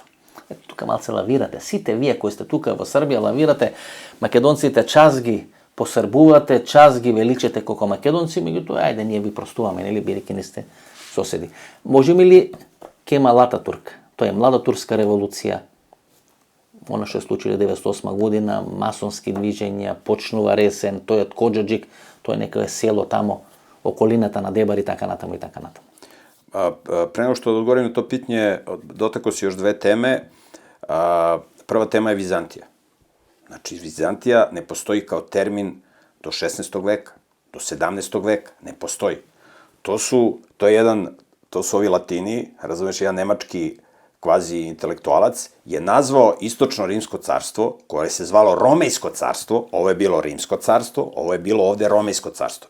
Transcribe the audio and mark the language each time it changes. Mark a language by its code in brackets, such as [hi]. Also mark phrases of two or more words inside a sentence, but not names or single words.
[mk] Ето тука малце лавирате. Сите вие кои сте тука во Србија лавирате, македонците час ги посрбувате, час ги величете како македонци, меѓутоа, ајде, ние ви простуваме, нели, бидејќи не сте соседи. Можеме ли Кемал Ататурк, тоа е млада турска револуција, она што се случило 1908 година, масонски движења, почнува Ресен, тој од Коджаджик, тоа е некое село тамо, околината на Дебар и така натаму и така натаму. [sr] Pre nego što odgovorim na to pitanje, dotakao si još dve teme. Prva tema je Vizantija. Znači, Vizantija ne postoji kao termin do 16. veka, do 17. veka, ne postoji. To su ovi Latini, razumeš, jedan nemački kvazi intelektualac, je nazvao istočno rimsko carstvo, koje se zvalo Romejsko carstvo, ovo je bilo Rimsko carstvo, ovo je bilo ovde Romejsko carstvo.